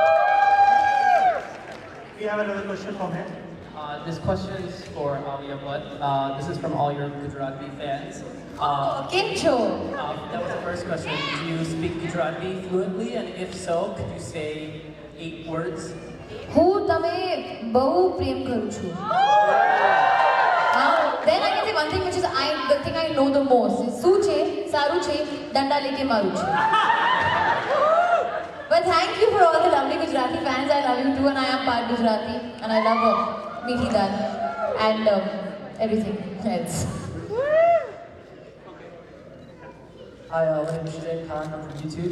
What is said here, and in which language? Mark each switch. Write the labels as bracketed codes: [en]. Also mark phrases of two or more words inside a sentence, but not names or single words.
[en] We have another question from him. This question is for Alia Bhatt. This is from all your Gujarati fans. Kincho. That was the first question. Do you speak Gujarati fluently? And if so, could you say 8 words? [gu] હું તમે બહુ પ્રેમ કરું છું. [en] Then I can say one thing which is the thing I know the most is [gu] શું છે સારું છે દંડા લેકે મારું છું. [en] But thank you for all the lovely Gujarati fans. I love you too, and I am part Gujarati, and I love Meethi Dan and everything else. Hi, my name is Shane Khan. I'm from YouTube.